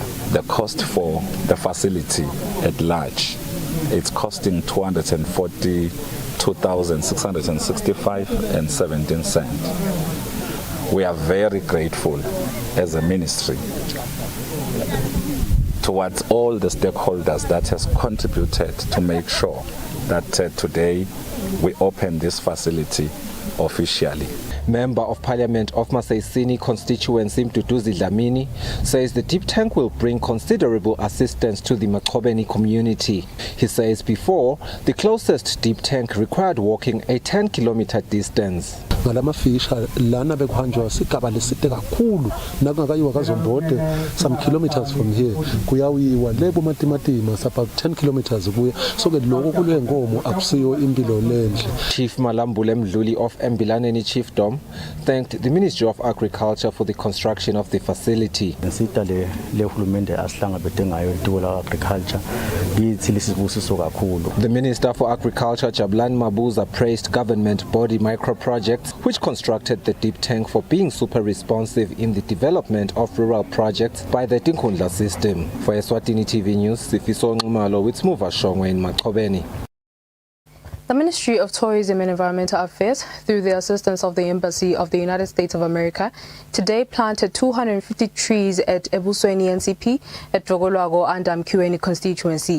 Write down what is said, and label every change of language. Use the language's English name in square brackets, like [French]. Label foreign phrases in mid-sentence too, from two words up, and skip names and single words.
[English] The cost for the facility at large, it's costing 240 2,665.17 We are very grateful as a ministry towards all the stakeholders that has contributed to make sure that today we open this facility officially. Member of Parliament of Eswatini constituency Mduduzi Dlamini says the deep tank will bring considerable assistance to the Maqhobeni community. He says before, the closest deep tank required walking a 10-kilometer distance. [Swati] Ngalamafisha lana bekuhanjwa sigaba leside kakhulu nakungakayiwa kaZombode [English] some kilometers from here [Swati] kuyawiwa lebo matimatima [English] about 10 kilometers [Swati] kuya so ke lokho kule ngomo akusiyo impilo lenhle. [English] Chief Malambule Mdluli of Embilaneni Chiefdom thanked the Ministry of Agriculture for the construction of the facility. [Swati] Insita le hulumende asihlangabete ngayo itiko la agriculture yithi lisibusiso kakhulu. [English] The Minister for Agriculture Jabulani Mabuza praised government body micro projects which constructed the deep tank for being super responsive in the development of rural projects by the Tinkhundla system. For Eswatini TV News, Sifiso Nxumalo with Smuva Shongwe in Maqhobeni. The Ministry of Tourism and Environmental Affairs, through the assistance of the Embassy of the United States of America, today planted 250 trees at Eswatini NCP at Jogolwago and Mkiweni constituency.